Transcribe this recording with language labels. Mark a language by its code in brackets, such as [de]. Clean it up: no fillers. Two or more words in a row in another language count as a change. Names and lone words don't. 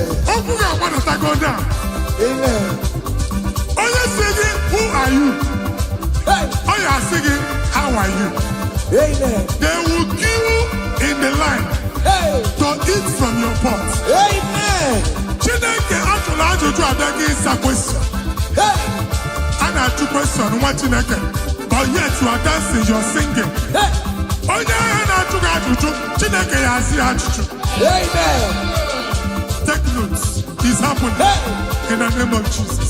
[en] Open your mouth and go down. Amen. Oh, you're singing, who are you? Oh, you are singing, how are you? Amen. They will queue in the line to eat from your pot. Amen. [ig] Chineke actually ajụjụ abịaghị ịsa question. A na-ajụ question nwa Chineke, [en] but yet you are dancing, you are singing. [ig] Onye ahụ na-ajụ gị ajụjụ, Chineke ya asị ajụjụ. [en] Amen. Take notes. It's happening in the name of Jesus.